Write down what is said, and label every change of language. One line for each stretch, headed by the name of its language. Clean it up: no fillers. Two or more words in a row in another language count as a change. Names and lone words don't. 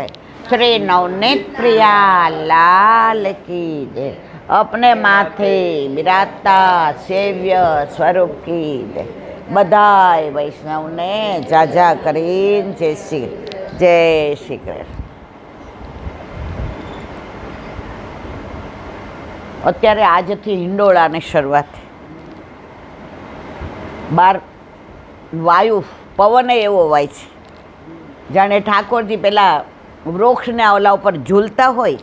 Hindi: श्री नवनीत प्रिया लाल की जय। अपने माथे विराजता सेव्य स्वरूप की जय।
Gujarati: બધાઈ વૈષ્ણવ ને જાજા કરીન જય શ્રી કૃષ્ણ। અત્યારે આજથી હિંડોળાની શરૂઆત. બહાર વાયુ પવન એવો વાય છે જાણે ઠાકોરજી પેલા વૃક્ષના ઓલા ઉપર ઝૂલતા હોય.